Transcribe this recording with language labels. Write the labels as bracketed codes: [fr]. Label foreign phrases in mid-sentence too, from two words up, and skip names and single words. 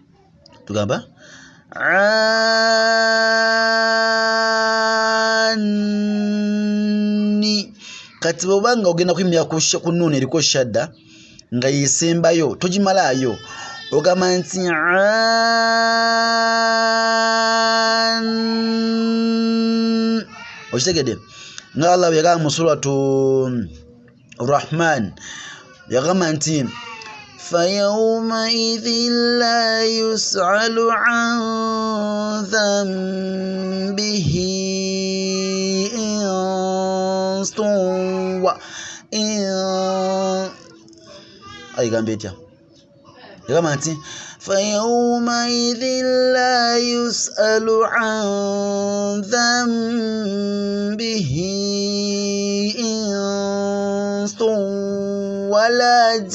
[lg] tugamba kati bwobanga ogenda kuyimira ku nnuuni eriko shadda nga yesembayo togimalayo ogamba nti okitegedde nga Allah yagamba mu suratu Rahman yagamba nti [ar] فيومئذ لا يسأل عن ذنبه إنس فيومئذ لا يسأل عن ذنبه إنس ولا